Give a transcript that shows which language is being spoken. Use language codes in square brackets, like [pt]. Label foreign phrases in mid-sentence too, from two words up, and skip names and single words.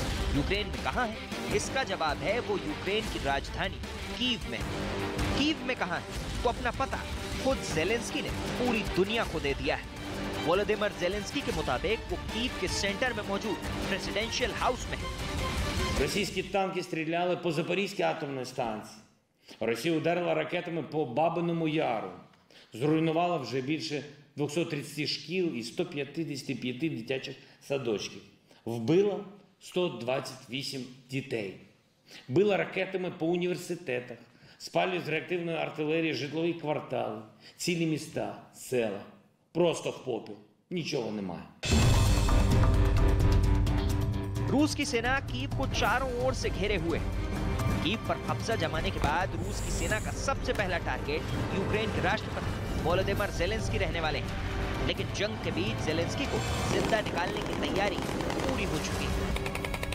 [hi] यूक्रेन में कहां है? इसका जवाब है वो यूक्रेन की राजधानी कीव में। कीव में कहां है तो अपना पता खुद ज़ेलेंस्की ने पूरी दुनिया को दे दिया है। वोलोदिमिर ज़ेलेंस्की के मुताबिक वो कीव के सेंटर में मौजूद [en] presidential house [hi] में है। [uk] Російські танки стріляли по Запорізькій атомній станції. Росія ударила ракетами по Бабиному Яру. Зруйнувала вже більше 230 шкіл і 155 дитячих садочків. Вбила 128 дітей. Била ракетами по університетах. Спалює з реактивної артилерії житлові квартали, цілі міста, села. Просто в попіл. Нічого немає. [hi] रूस की सेना कीव को चारों ओर से घेरे हुए है। कीव पर कब्जा जमाने के बाद रूस की सेना का सबसे पहला टारगेट यूक्रेन के राष्ट्रपति वोलोदिमिर ज़ेलेंस्की रहने वाले हैं। लेकिन जंग के बीच ज़ेलेंस्की को जिंदा निकालने की तैयारी पूरी हो चुकी है।